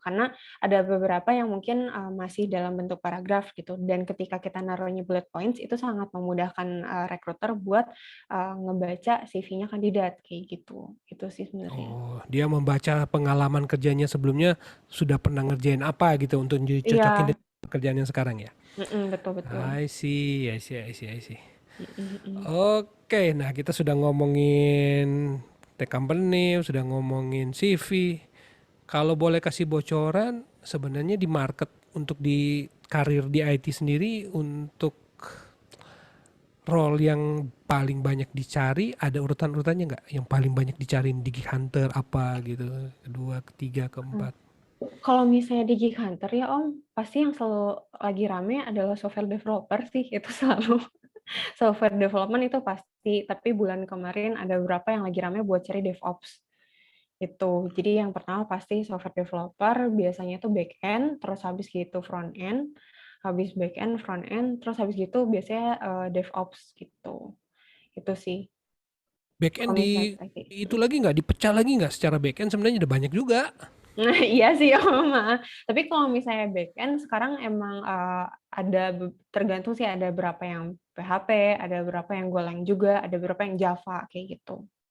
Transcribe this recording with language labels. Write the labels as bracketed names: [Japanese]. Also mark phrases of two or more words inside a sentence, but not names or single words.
[Indonesian] Karena ada beberapa yang mungkin masih dalam bentuk paragraf gitu, dan ketika kita naruhnya [English] bullet points [Indonesian] itu sangat memudahkan recruiter buat ngebaca CV-nya kandidat kayak gitu. Itu sih sebenarnya. Oh, dia membaca pengalaman kerjanya sebelumnya sudah pernah ngerjain apa gitu untuk dicocokin Iya, dengan pekerjaan yang sekarang ya. betul betul. [English] I see, I see, I see, I see. Mm, mm. [Indonesian] Oke, nah kita sudah ngomongin [English] tech company, [Indonesian] sudah ngomongin CV. Kalau boleh kasih bocoran, sebenarnya di market untuk di karir di IT sendiri untuk role yang paling banyak dicari ada urutan-urutannya nggak? Yang paling banyak dicari di Geek Hunter apa gitu? Kedua, ketiga, keempat. Kalau misalnya di Geek Hunter ya Om, pasti yang selalu lagi rame adalah [English] software developer [Indonesian] sih, itu selalu. [English] Software development [Indonesian] itu pasti, tapi bulan kemarin ada beberapa yang lagi rame buat cari DevOps. Itu. Jadi yang pertama pasti [English] software developer, [Indonesian] biasanya itu [English] back end, [Indonesian] terus habis gitu [English] front end, [Indonesian] habis [English] back end, front end, [Indonesian] terus habis gitu biasanya DevOps gitu. Itu sih. Backend Kalau misalnya di itu lagi nggak dipecah lagi nggak secara backend sebenarnya udah banyak juga. nah, iya sih, Om. Tapi kalau misalnya backend sekarang emang ada tergantung sih ada berapa yang PHP, ada berapa yang Golang juga, ada berapa yang Java kayak gitu.